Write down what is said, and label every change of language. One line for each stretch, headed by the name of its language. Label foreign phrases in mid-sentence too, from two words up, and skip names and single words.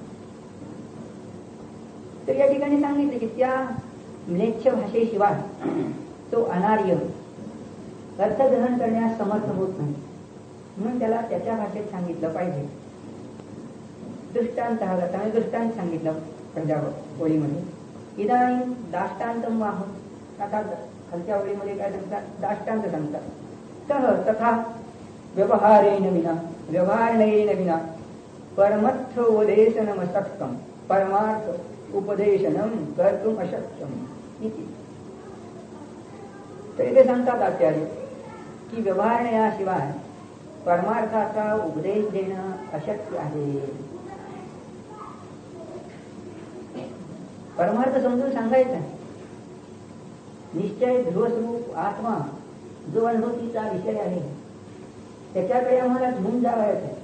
Marathi: तर या ठिकाणी सांगितले की त्या म्लेच्छ भाषेशिवाय तो अनार्य अर्थग्रहण करण्यास समर्थ होत नाही, म्हणून त्याला त्याच्या भाषेत सांगितलं पाहिजे. दृष्टांत हा दृष्टांत सांगितलं पंजाब ओळीमध्ये
Sanskrit: इदानीं दाष्टान्तं आह,
Marathi: आता खालच्या ओळीमध्ये काय सांगतात, दाष्टांत सांगतात.
Sanskrit: सह तथा व्यवहारेण विना परमर्थ उपदेशनमशक्यं परमार्थ उपदेशनं कर्तुम् अशक्यम् इति.
Marathi: तर इथे सांगतात आचार्य की व्यवहारण्याशिवाय परमार्थाचा उपदेश देणं अशक्य आहे. परमार्थ समजून सांगायचा, निश्चय ध्रुवस्वरूप आत्मा जो अनुभूतीचा विषय आहे त्याच्याकडे आम्हाला घेऊन जावायचं आहे.